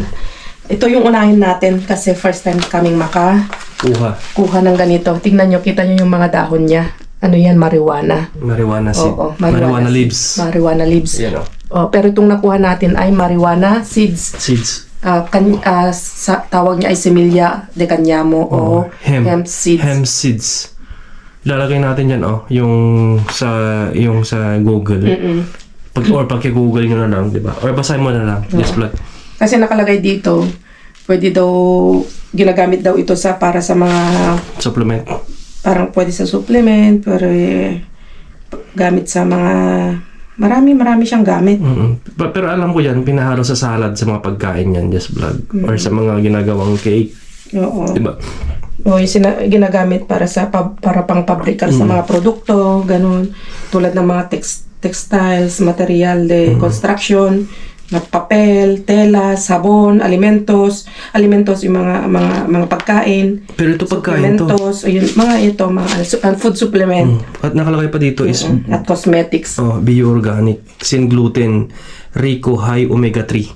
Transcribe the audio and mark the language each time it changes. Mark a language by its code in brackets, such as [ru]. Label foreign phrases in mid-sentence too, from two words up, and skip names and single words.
[tl] Ito yung unahin natin kasi [en] first time [tl] kaming kuha ng ganito. Tingnan nyo, kita nyo yung mga dahon niya. Ano yan? Marijuana. [en] Marijuana seed. [tl] Oo, [en] Marijuana leaves. Marijuana leaves. [tl] Yan o. Oh, pero itong nakuha natin ay [en] marijuana seeds. Seeds. [tl] Tawag niya ay [es] Semilla de Cañamo [tl] o [en] hemp seeds. Hemp seeds. [tl] Lalagay natin yan yung sa Google. Pag i-Google nyo na lang, di ba? Or basahin mo na lang. [en] Just plug. [tl] Kasi nakalagay dito, pwede daw, ginagamit daw ito para sa mga Supplement. parang pwede sa supplement, pero gamit sa mga Marami siyang gamit. Pero alam ko yan, pinahalo sa salad sa mga pagkain yan, [en] Just Vlog. [tl] Or sa mga ginagawang cake. Oo. Diba? O, yung ginagamit para para pang pabrika sa mga produkto, ganun. Tulad ng mga textiles, [es] material de construction, [tl] na papel, tela, sabon, alimentos yung mga pagkain. Pero ito pagkain to. Supplementos, ayun, mga [en] food supplement. [tl] At nakalagay pa dito is At cosmetics. [en] bio-organic, [es] sin gluten, rico, [en] high omega-3.